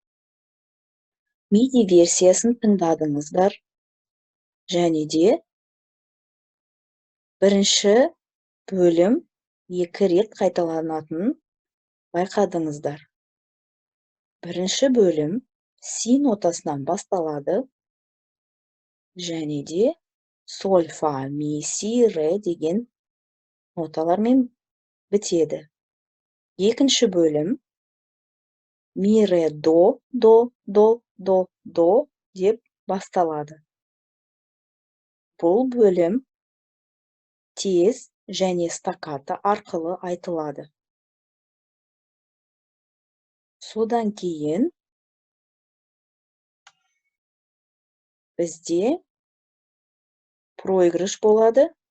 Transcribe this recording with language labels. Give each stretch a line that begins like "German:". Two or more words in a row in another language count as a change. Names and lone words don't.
Kazakh: MIDI версиясын тыңдадыңыздар, және де бірінші бөлім 2 рет қайталанатынын байқадыңыздар. Бірінші бөлім си нотасынан басталады, және де соль, фа, ми, си, ре деген ноталармен бітеді. Екінші бөлім ми, ре, до, до деп басталады. Бұл бөлім тез және стаккато арқылы айтылады. Содан кейін бізде проигрыш болады.